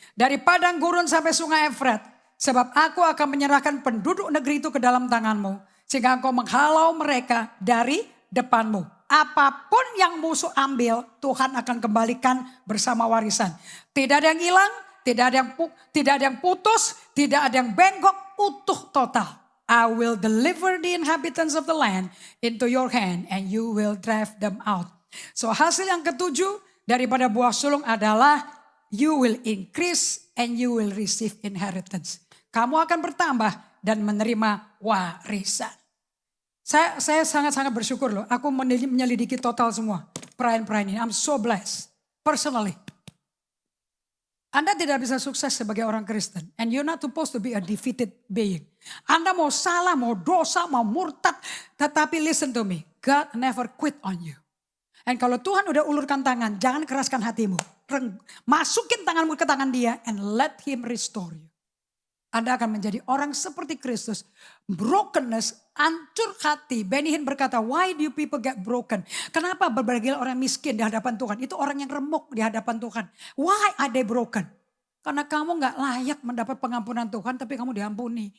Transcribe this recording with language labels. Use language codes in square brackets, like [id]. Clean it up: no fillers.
[id] Dari padang gurun sampai sungai Efrat. Sebab aku akan menyerahkan penduduk negeri itu ke dalam tanganmu. Sehingga engkau menghalau mereka dari depanmu. Apapun yang musuh ambil, Tuhan akan kembalikan bersama warisan. Tidak ada yang hilang, tidak ada yang putus, tidak ada yang bengkok, utuh total. [en] I will deliver the inhabitants of the land into your hand and you will drive them out. [id] So hasil yang ketujuh daripada buah sulung adalah [en] you will increase and you will receive inheritance. [id] Kamu akan bertambah dan menerima warisan. Saya sangat-sangat bersyukur loh. Aku menyelidiki total semua perayaan-perayaan ini. [en] I'm so blessed. personally. [id] Anda tidak bisa sukses sebagai orang Kristen. [en] And you're not supposed to be a defeated being. [id] Anda mau salah, mau dosa, mau murtad. Tetapi [en] listen to me. God never quit on you. [id] And kalau Tuhan udah ulurkan tangan, jangan keraskan hatimu. Masukin tanganmu ke tangan dia [en] and let him restore you. [id] Anda akan menjadi orang seperti Kristus. Brokenness, hancur hati. Benny Hinn berkata, [en] why do you people get broken? [id] Kenapa berbagai orang miskin di hadapan Tuhan? Itu orang yang remuk di hadapan Tuhan. [en] Why are they broken? [id] Karena kamu gak layak mendapat pengampunan Tuhan, tapi kamu diampuni.